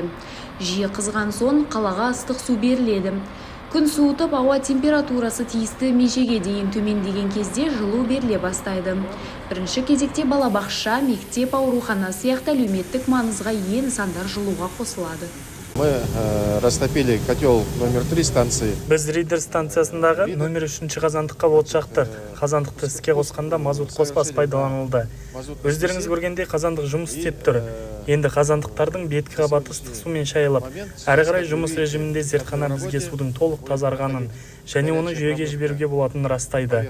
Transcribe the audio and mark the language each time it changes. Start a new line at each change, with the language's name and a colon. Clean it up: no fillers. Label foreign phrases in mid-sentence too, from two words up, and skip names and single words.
Kazakh: Жүйе қызған соң қалаға ыстық су беріледі. Күн суытып, ауа температурасы тиісті межеге дейін төмендеген кезде жылу беріле бастайды. Бірінші кезекте балабақша, мектеп, аурухана сияқты әлеуметтік маңызға ие нысандар жылуға қосылады.
Russian: Мы растопили котел номер 3 станции.
Kazakh: Біз Риддер станциясындағы номер 3 қазандыққа от жақтық. Қазандықты іске қосқанда мазут қоспасы пайдаланылды. Өздеріңіз көргендей қазандық жұмыс істеп тұр. Енді қазандықтардың беткі қабаты ыстық сумен шайылып, әрі қарай жұмыс режимінде зертхана бізге судың толық тазарғанын және оны жүйеге жіберуге болатынын растайды.